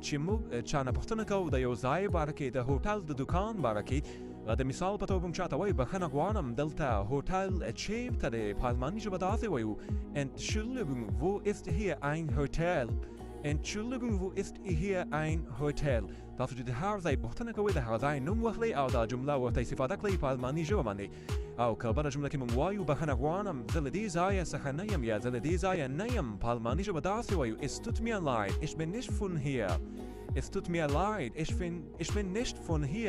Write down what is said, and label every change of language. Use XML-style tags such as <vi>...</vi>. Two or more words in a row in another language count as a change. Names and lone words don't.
<ps>چې موږ چا نه پوښتنه کوو د یو ځای باره کې د هوټل د دوکان باره کې د مثال په توګه موږ چاته وایو بخښنه غواړم دلته هوټل چیرته دی په الماني ژبه داسې وایو</ps> <de>Entschuldigung, wo ist hier ein Hotel? Entschuldigung, wo ist hier ein Hotel?</de> <ps>تاسو چې د هر ځای پوښتنه کوئ د هغه ځای نوم واخلئ او دا جمله ورته استفاده کړئ په الماني ژبه باندې او که بله جمله کې موږ وایو بخښنه غواړم زه له دې ځایه څخه نه یم یا زه له دې ځایه نه یم په الماني ژبه داسې وایو</ps> <de>Es tut mir leid, ich bin nicht von hier. Es tut mir leid, ich bin nicht von hier.</de>